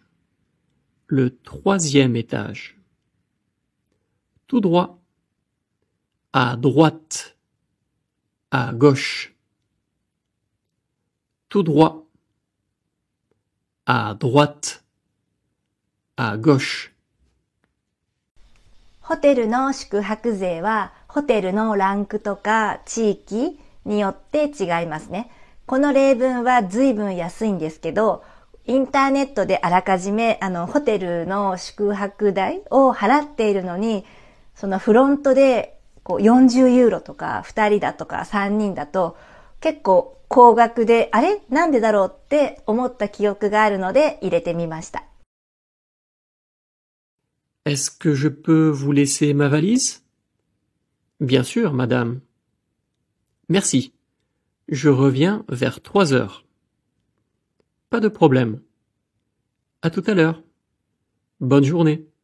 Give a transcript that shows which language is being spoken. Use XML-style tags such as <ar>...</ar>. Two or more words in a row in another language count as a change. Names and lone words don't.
<fr>Le 3e étage. Tout droit. À droite. À gauche. Tout droit. À droite. À gauche.</fr> <ja>ホテルの宿泊税はホテルのランクとか地域によって違いますね。この例文は随分安いんですけど、インターネットであらかじめホテルの宿泊代を払っているのに、そのフロントで40ユーロとか2人だとか3人だと結構高額で、あれなんでだろうって思った記憶があるので入れてみました。</ja> <fr>Est-ce que je peux vous laisser ma valise? Bien sûr, madame. Merci. Je reviens vers 3 heures. Pas de problème. À tout à l'heure. Bonne journée.</fr>